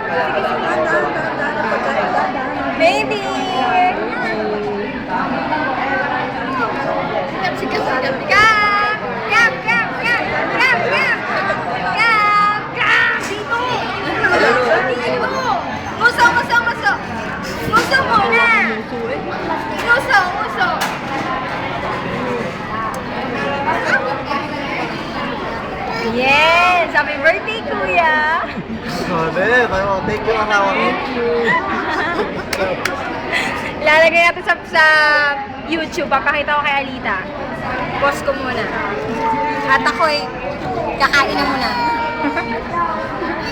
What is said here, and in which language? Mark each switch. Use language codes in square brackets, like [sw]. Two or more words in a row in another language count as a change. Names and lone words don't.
[en] Baby! Gap! Gap! Gap! Gap! Gap! Gap! Gap! Gap! [tl] Dito! Dito! Muso! Muso! Muso! Muso muna! Muso! Muso! [en] Yes! Happy birthday, Kuya! Thank you, [tl] asawa ko. Ilalagay natin sa YouTube. Papakita ko kay Alita. Post ko muna. At ako'y kakain na muna.